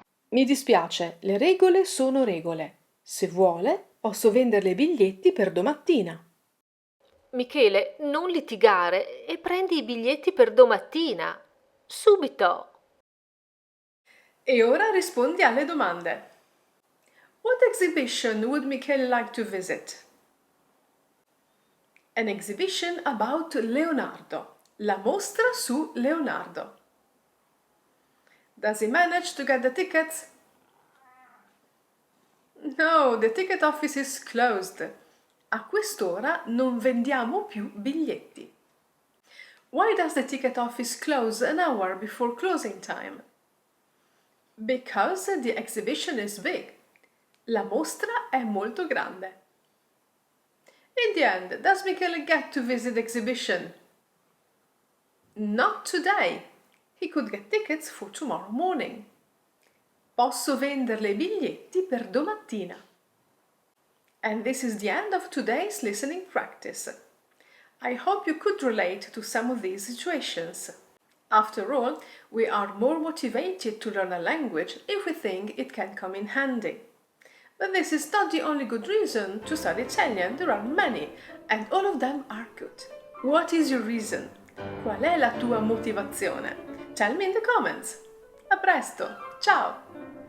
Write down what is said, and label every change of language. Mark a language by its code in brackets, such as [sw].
[it] Mi dispiace, le regole sono regole. Se vuole, posso venderle i biglietti per domattina. Michele, non litigare e prendi i biglietti per domattina. Subito. E ora rispondi alle domande. [en] What exhibition would Michele like to visit? An exhibition about Leonardo. [it] La mostra su Leonardo. [en] Does he manage to get the tickets? No, the ticket office is closed. [it] A quest'ora non vendiamo più biglietti. [en] Why does the ticket office close an hour before closing time? Because the exhibition is big. [it] La mostra è molto grande. [en] In the end, does Michele get to visit the exhibition? Not today. He could get tickets for tomorrow morning. [it] Posso venderle i biglietti per domattina. [en] And this is the end of today's listening practice. I hope you could relate to some of these situations. After all, we are more motivated to learn a language if we think it can come in handy. But this is not the only good reason to study Italian. There are many, and all of them are good. What is your reason? [it] Qual è la tua motivazione? [en] Tell me in the comments. [it] A presto, ciao!